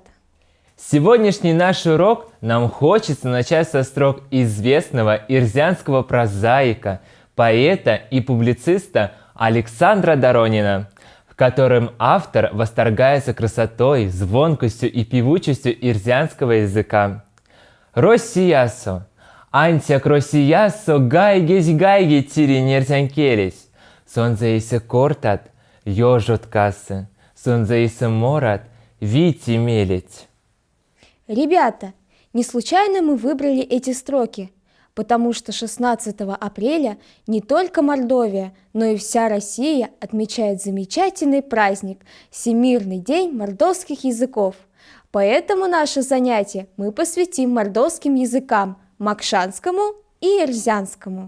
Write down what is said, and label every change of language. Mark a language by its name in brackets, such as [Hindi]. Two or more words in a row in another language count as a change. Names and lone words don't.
[Russian] Сегодняшний наш урок нам хочется начать со строк известного эрзянского прозаика, поэта и публициста Александра Доронина, в котором автор восторгается красотой, звонкостью и певучестью эрзянского языка. [Erzya] Россиясо, антяк россиясо гайгесь тири нерзянкелись, сонзаисе кортат, ёжот кассы, сонзаисе морат, вити мелить. [Russian] Ребята, не случайно мы выбрали эти строки, потому что 16 апреля не только Мордовия, но и вся Россия отмечает замечательный праздник – Всемирный день мордовских языков. Поэтому наше занятие мы посвятим мордовским языкам – макшанскому и эрзянскому.